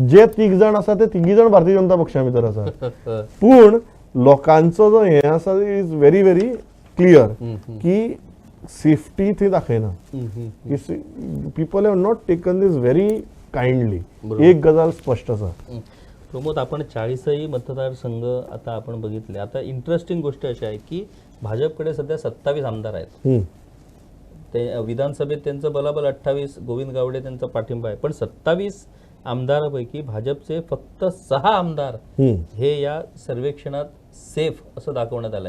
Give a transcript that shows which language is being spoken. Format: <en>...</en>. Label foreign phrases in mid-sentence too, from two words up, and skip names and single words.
<kok>जे 3 जाण आसा ते 3 जाण भारतीय जनता पक्षा भितर आसा. पूण लोकांचो जो हे आसा</kok> <en>is very very clear</en> <kok>की सेफ्टी थंय दाखयना.</kok> <en>people have not taken this very kindly.</en> <kok>एक गजाल स्पष्ट आसा. प्रमोद,</kok> <mr>आपण 40ही मतदारसंघ आता आपण बघितले. आता इंटरेस्टिंग गोष्ट अशी आहे की भाजपकडे सध्या 27 आमदार आहेत. ते विधानसभेत त्यांचं बलाबल 28, गोविंद गावडे त्यांचा पाठिंबा आहे. पण 27 आमदारापैकी भाजपचे फक्त 6 आमदार हे या सर्वेक्षणात सेफ असं दाखवण्यात आलं आहे.</mr>